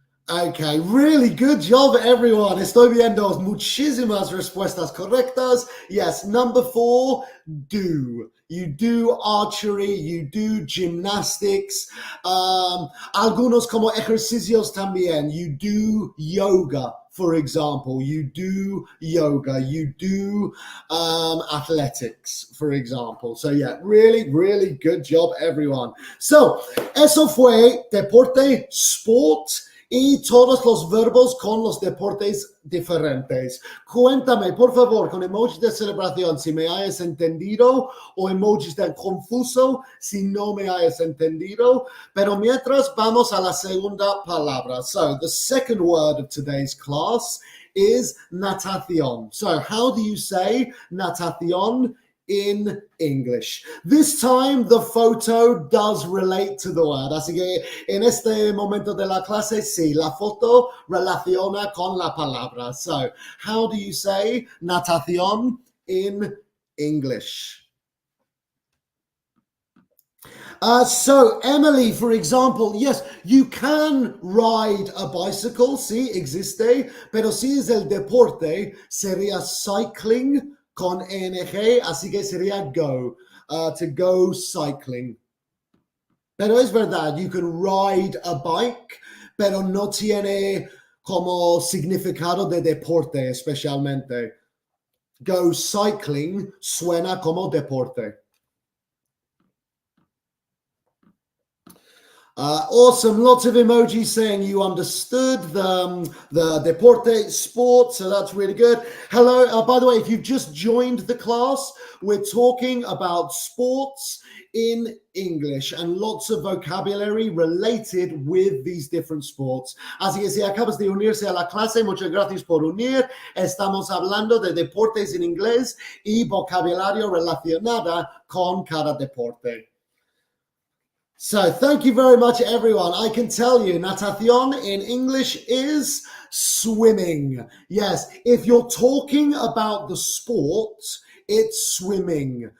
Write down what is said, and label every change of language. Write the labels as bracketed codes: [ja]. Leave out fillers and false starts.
[en] Okay, really good job, everyone. [es] Estoy viendo muchísimas respuestas correctas. [en] Yes, number 4, do. You do archery, you do gymnastics. [es] Algunos como ejercicios también. [en] You do yoga, for example. You do yoga. You do athletics, for example. So yeah, really, really good job, everyone. [es] So, eso fue deporte, sport, y todos los verbos con los deportes diferentes. Cuéntame, por favor, con emojis de celebración, si me hayas entendido, o emojis de confuso, si no me hayas entendido. Pero mientras, vamos a la segunda palabra. [en] So, the second word of today's class is natación. So, how do you say natación in English? This time the photo does relate to the word. [es] Así que en este momento de la clase, sí, la foto relaciona con la palabra. [en] So, how do you say natación in English? [es] So, Emily, [en] for example, yes, you can ride a bicycle, [es] sí, existe, pero si es el deporte, sería cycling con ing, así que sería go, [en] to go cycling. [es] Pero es verdad, [en] you can ride a bike, [es] pero no tiene como significado de deporte especialmente. Go cycling suena como deporte. [en] Awesome, lots of emojis saying you understood the deporte sport, so that's really good. Hello, by the way, if you've just joined the class, we're talking about sports in English and lots of vocabulary related with these different sports. [es] Así que si acabas de unirse a la clase, muchas gracias por unir. Estamos hablando de deportes en inglés y vocabulario relacionada con cada deporte. [en] So thank you very much, everyone. I can tell you, natación in English is swimming. Yes, if you're talking about the sport, it's swimming.